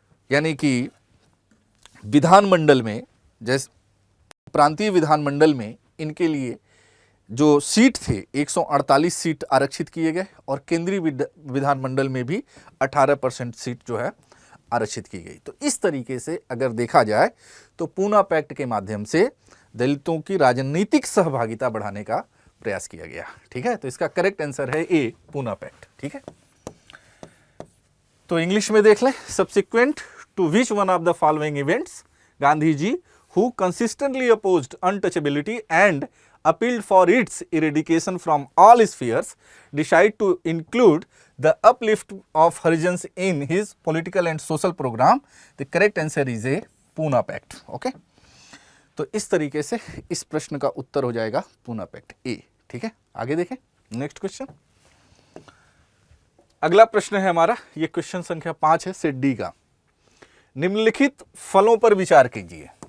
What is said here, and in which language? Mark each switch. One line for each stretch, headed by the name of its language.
Hindi: यानी कि विधानमंडल में, जैसे प्रांतीय विधानमंडल में इनके लिए जो सीट थे 148 सीट आरक्षित किए गए और केंद्रीय विधानमंडल में भी 18% सीट जो है आरक्षित की गई। तो इस तरीके से अगर देखा जाए तो पूना पैक्ट के माध्यम से दलितों की राजनीतिक सहभागिता बढ़ाने का प्रयास किया गया। ठीक है, तो इसका करेक्ट आंसर है ए, पूना पैक्ट। ठीक है, तो इंग्लिश में देख लें।
English: Subsequent to which one of the following events Gandhi ji who consistently opposed untouchability and appealed for its eradication from all spheres, decide to include the uplift of Harijans in his political and social program? The correct answer is a Poona pact.
Hindi: Okay, तो इस तरीके से इस प्रश्न का उत्तर हो जाएगा Poona pact ए। ठीक है, आगे देखें नेक्स्ट क्वेश्चन। अगला प्रश्न है हमारा, ये क्वेश्चन संख्या 5 है सेट डी का। निम्नलिखित फलों पर विचार कीजिए।